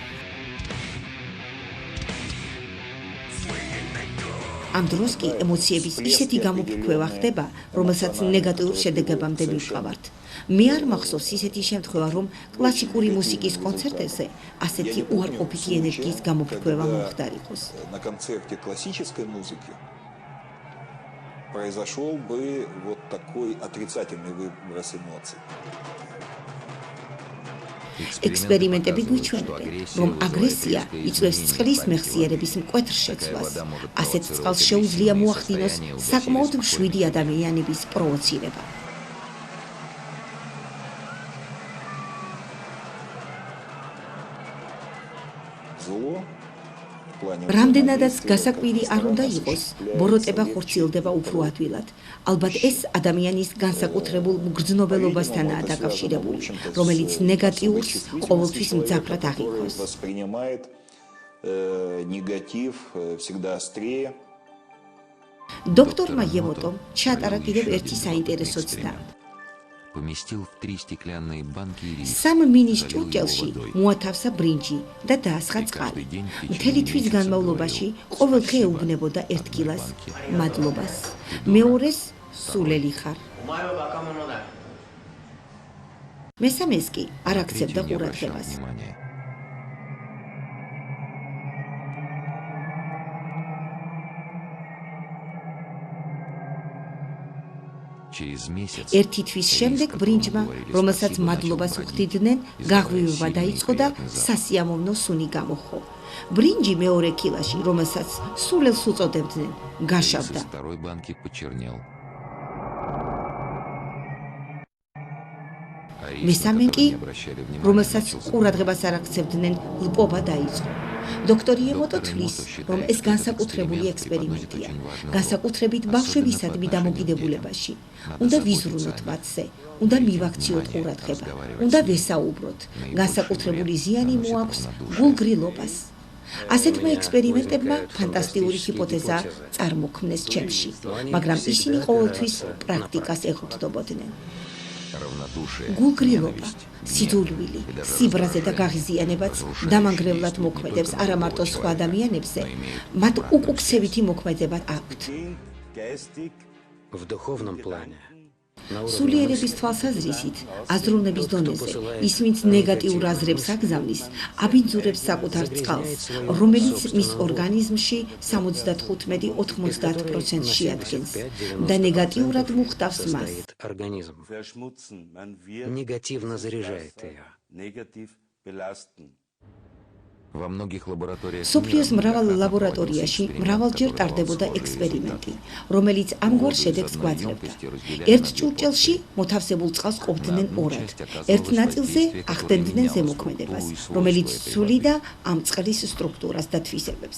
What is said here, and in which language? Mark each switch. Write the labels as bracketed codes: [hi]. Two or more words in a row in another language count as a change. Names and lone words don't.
[ka] ამ დროს კი ემოციების ისეთი გამოფრქვევა ხდება, რომელსაც ნეგატიურ შედეგებამდე მივყავართ. მე არ მახსოვს ისეთი შემთხვევა, რომ კლასიკური მუსიკის კონცერტებზე ასეთი უარყოფითი ენერგიის გამოფრქვევა მომხდარიყოს. [ru] На концерте классической музыки произошел бы вот такой отрицательный выброс эмоций. [ka] ექსპერიმენტები გვიჩვენებენ, რომ აგრესია იწვევს წყლის მეხსიერების მკვეთრ შეცვლას. ასეთ წყალს შეუძლია მოახდინოს საკმაოდ მშვიდი ადამიანების პროვოცირება. [ru] Зло в плане [ka] რამდენადაც გასაკვირი არ უნდა იყოს, ბოროტება ხორციელდება უფრო ადვილად. ალბათ ეს ადამიანის განსაკუთრებულ მგრძნობელობასთანაა დაკავშირებული, რომელიც ნეგატიურს ყოველთვის მძაფრად აღიქვას. [ru] воспринимает негатив всегда острее. [ka] დოქტორმა ემოტომ ჩაატარა კიდევ ერთი საინტერესო ცდა. [ru] Поместил в 3 стеклянные банки рис. [ka] 3 მინის ჭურჭელში მოათავსა ბრინჯი და დაასხა წყალი. მთელი თვის განმავლობაში ყოველდღე ეუბნებოდა 1 კილას მადლობას. მეორეს სულელი ხარ. მესამეს კი არ აქცევდა [ru] Третий не обращал [ka] ყურადღებას. [ru] внимания. Через месяц [ka] ერთი თვის შემდეგ ბრინჯმა, რომელსაც მადლობას უხდიდნენ, გაღვივება დაიწყო და სასიამოვნო სუნი გამოხო. ბრინჯი მეორე კილაში, რომელსაც სულელს უწოდებდნენ, გაშავდა. [ru] из второй банки почернел. А рис, на [ka] მესამე კი, [ru] который не обращали внимания, [ka] რომელსაც [ru] начал [ka] ყურადღებას არ აქცევდნენ, ლპობა დაიწყო. დოქტორი ემოტო თვლის, რომ ეს განსაკუთრებული ექსპერიმენტია, განსაკუთრებით ბავშვებისადმი დამოკიდებულებაში. უნდა ვიზრუნოთ მათზე, უნდა მივაქციოთ ყურადღება, უნდა ვესაუბროთ. განსაკუთრებული ზიანი მოაქვს გულგრილობას. ასეთმა ექსპერიმენტებმა ფანტასტიკური ჰიპოთეზა წარმოქმნეს ჩემში, მაგრამ ისინი ყოველთვის პრაქტიკას ეყრდნობოდნენ. [ru] равнодушие, [ka] გულგრილობა, [ru] ненависть, [ka] სიძულვილი, [ru] и даже [ka] სიბრაზე და გაღიზიანებაც დამანგრევლად მოქმედებს არა მარტო სხვა ადამიანებზე, მათ უკუქცევითი მოქმედება აქვთ. [ru] В духовном плане [ka] სულიერების თვალსაზრისით, აზროვნების დონეზე, ის ვინც ნეგატიურ აზრებს აგზავნის, აბინძურებს საკუთარ წყალს, რომელიც მის ორგანიზმში 75-90%-ში ადგენს და ნეგატიურად მუხტავს მას. [ru] Организм негативно заряжает ее. Во многих лабораториях [ka] სოფლიოს მრავალ ლაბორატორიაში მრავალჯერ ტარდებოდა ექსპერიმენტი, რომელიც ამგვარ შედეგს გვაძლევდა. ერთ ჭურჭელში მოთავსებულ წყალს ყოფდნენ ორად. ერთ ნაწილზე ახდენდნენ ზემოქმედებას, რომელიც ცვლიდა ამ წყლის სტრუქტურას და თვისებებს.